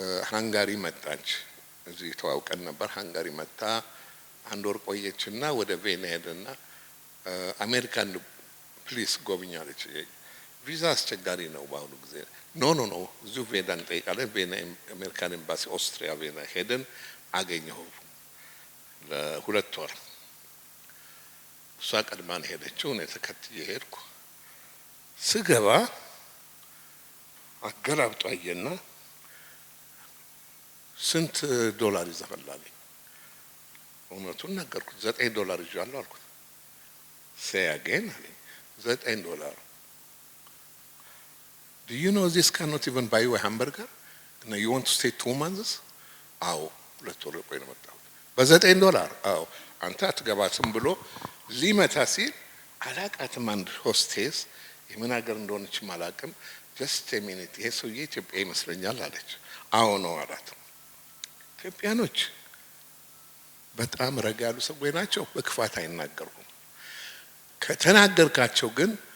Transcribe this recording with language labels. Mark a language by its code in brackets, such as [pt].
[am] ሃንጋሪ መጣች። እዚህ ተዋውቀን ነበር። ሃንጋሪ መጣ፣ አንድ ወር ቆየችና ወደ ቬና ሄደና አሜሪካን ፕሊስ ጎብኛለች። ቪዛ አስቸጋሪ ነው በአሁኑ ጊዜ። ኖ እዚሁ ቬና እንጠይቃለን። ቬና አሜሪካን ኤምባሲ ኦስትሪያ ቬና ሄደን አገኘሁ ለ2 ወር። እሷ ቀድማን ሄደችው፣ እኔ ተከትዬ ሄድኩ። ስገባ አገላብጦ አየና ስንት ዶላር ይዘፈላልኝ? እውነቱን ነገርኩት። $9 ይዣለሁ አልኩት። [en] say again [am] አለኝ። [en] $9 do you know this cannot even buy you a hamburger and you want to stay 2 months? [am] አዎ 2 ወር ቆይ ነው መጣሁት። $9? አዎ አንተ አትገባትም ብሎ ሊመታ ሲል አላቃትም። አንድ ሆስቴስ የምን ሀገር እንደሆነች አላቅም። [en] just a minute [am] ይሄ ሰውዬ ኢትዮጵያ ይመስለኛል አለች። አዎ ነው አላት። ኢትዮጵያኖች በጣም ረጋ ያሉ ሰዎች ናቸው። በክፋት አይናገሩም። ከተናገርካቸው ግን